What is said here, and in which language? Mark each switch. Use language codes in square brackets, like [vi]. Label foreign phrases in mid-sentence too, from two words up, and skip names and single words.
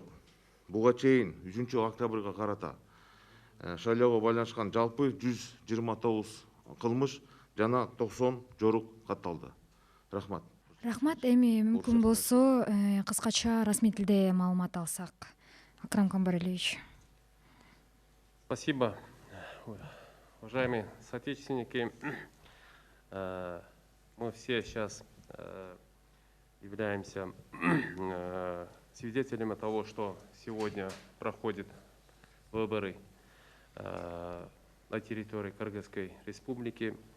[ky] Буга чейин 3-октябрга карата шайлоого байланышкан жалпы 129 кылмыш жана 90 жорук катталды. Рахмат. Рахмат. Эми мүмкүн болсо кыскача расмий тилде маалымат алсак. Акрам Камбаралиевич. [ru] Спасибо, уважаемые соотечественники. мы все сейчас являемся свидетелями того, что сегодня проходят выборы на территории Кыргызской Республики.